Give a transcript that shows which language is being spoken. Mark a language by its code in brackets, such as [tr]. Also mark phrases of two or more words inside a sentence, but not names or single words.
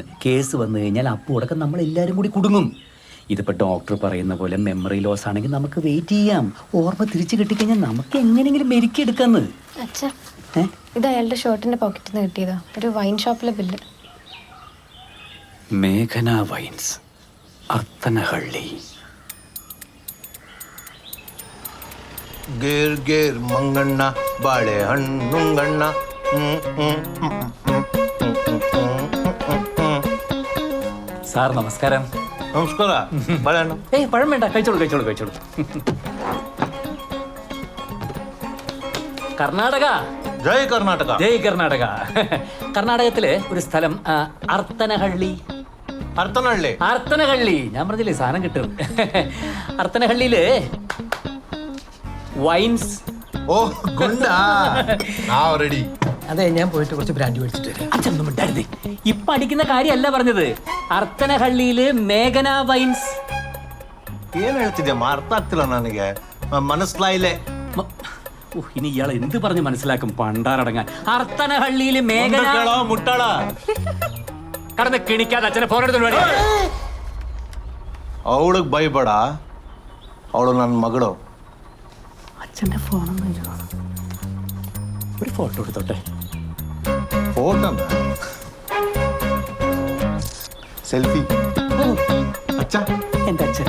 [ml] കേസ് വന്നു കഴിഞ്ഞാൽ അപ്പോൾ അടക്കം നമ്മൾ എല്ലാവരും കൂടി കുടുങ്ങും. ഇതിപ്പോൾ ഡോക്ടർ പറയുന്ന പോലെ [en] memory loss [ml] ആണെങ്കിൽ നമുക്ക് വെയിറ്റ് ചെയ്യാം. ഓർമ്മ തിരിച്ചു കിട്ടിക്കഴിഞ്ഞാൽ നമുക്ക് എങ്ങനെയെങ്കിലും മെരുക്കിയെടുക്കാന്ന്. അച്ഛാ, ഇത് അയാളുടെ ഷർട്ടിന്റെ പോക്കറ്റിൽ നിന്ന് കിട്ടിയതാ. ഒരു വൈൻ ഷോപ്പിലെ ബില്ല്. മേഘന വൈൻസ്, അർത്തനഹള്ളി. [kn] ಗೇರ್ ಗೇರ್ ಮಂಗಣ್ಣ ಬಾಳೆಹಣ್ಣುಂಗಣ್ಣ. [ml] സാർ നമസ്കാരം. [kn] ನಮಸ್ಕಾರ. ಬಾಳೆಹಣ್ಣು? [ml] പഴം വേണ്ട, കഴിച്ചോളൂ. കർണാടക. ജയ് കർണാടക. ജയ് കർണാടക. കർണാടകത്തിലെ ഒരു സ്ഥലം അർത്തനഹള്ളി. അർത്തനഹള്ളി. ഞാൻ പറഞ്ഞില്ലേ സാധനം കിട്ടും. അർത്തനഹള്ളിയില് വൈൻസ്. ഓ ഗുണ്ടാ, റെഡി. അതെ, ഞാൻ പോയിട്ട് കുറച്ച് ബ്രാൻഡ് മേടിച്ചിട്ട് വരാം. അച്ഛനൊന്നും മിണ്ടായിരുന്നേ. ഇപ്പൊ അടിക്കുന്ന കാര്യമല്ല പറഞ്ഞത്. അർത്തനഹള്ളിയില് മേഘന വൈൻസ്. [kn] ಏನ್ ಹೇಳ್ತಿದ್ಯಮ್ಮ? ಅರ್ಥ ಆಗ್ತಿಲ್ಲ ನನಗೆ, [ml] മനസ്സിലായില്ലേ? ഇനി ഇയാൾ എന്ത് പറഞ്ഞ് മനസ്സിലാക്കും? പണ്ടാറടങ്ങാൻ. അർത്തനഹള്ളിയില് മേഘന. മുട്ടാള കടന്ന് കിണിക്കാതെ അച്ഛനെ ഫോൺ എടുത്തു വേണേ. [kn] ಅವಳಿಗೆ ಭಯಬೇಡ, ಅವಳು ನನ್ನ ಮಗಳು. [ml] അച്ഛൻ്റെ ഫോണൊന്നും ഒരു ഫോട്ടോ എടുത്തോട്ടെ. [en] photo selfie. ಅಚ್ಚ [ml] എൻ്റെ അച്ഛൻ.